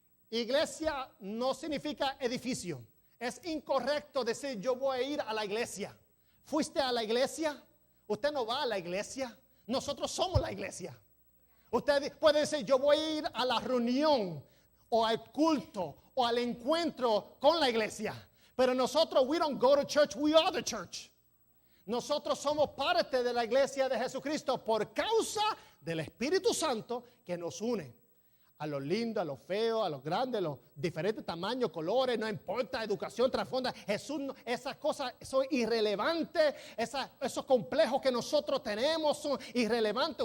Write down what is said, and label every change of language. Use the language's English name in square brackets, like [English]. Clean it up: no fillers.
[Spanish] Iglesia no significa edificio. Es incorrecto decir yo voy a ir a la iglesia. ¿Fuiste a la iglesia? Usted no va a la iglesia. Nosotros somos la iglesia. Usted puede decir yo voy a ir a la reunión o al culto o al encuentro con la iglesia. Pero nosotros, [English] we don't go to church, we are the church. [Spanish] Nosotros somos parte de la iglesia de Jesucristo por causa del Espíritu Santo que nos une. A los lindos, a los feos, a los grandes, a los diferentes tamaños, colores, no importa, educación, trasfondo. Jesús, esas cosas son irrelevantes, esos complejos que nosotros tenemos son irrelevantes.